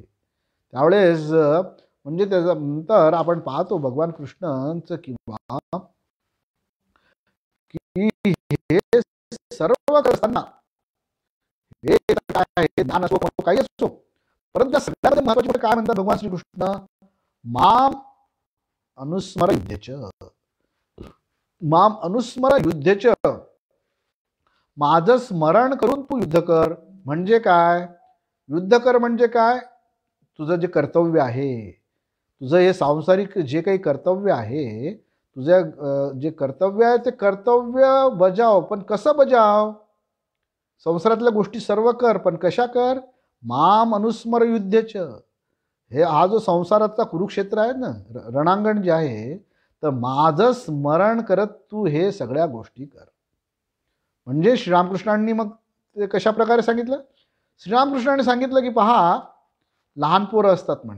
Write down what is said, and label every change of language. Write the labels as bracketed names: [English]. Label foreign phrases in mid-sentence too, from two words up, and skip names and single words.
[Marathi] त्यावेळेस म्हणजे त्याच्यानंतर आपण पाहतो भगवान कृष्णांचं किंवा की हे सर्व करताना हे काय आहे, ज्ञान असो काही असो, परंतु त्या सगळ्यामध्ये महत्वाचे काय म्हणतात भगवान श्रीकृष्ण, [Sanskrit] माम अनुस्मर युद्धेच, माम अनुस्मर युद्धेच, [Marathi] माझं स्मरण करून तू युद्ध कर. म्हणजे काय, युद्ध कर म्हणजे काय, तुझं जे कर्तव्य आहे, तुझं हे सांसारिक जे काही कर्तव्य आहे, तुझं जे कर्तव्य आहे ते कर्तव्य बजाव. पण कसं बजाव? संसारातल्या गोष्टी सर्व कर, पण कशा कर? [Sanskrit] माम अनुस्मर युद्धेच. [Marathi] हा जो संसाराचा कुरुक्षेत्र आहे ना, रणांगण जे आहे, तर माझं स्मरण करत तू हे सगळ्या गोष्टी कर. म्हणजे श्रीरामकृष्णांनी मग ते कशा प्रकारे सांगितलं? श्रीरामकृष्णांनी सांगितलं की पहा, लहान पोरं असतात म्हणे.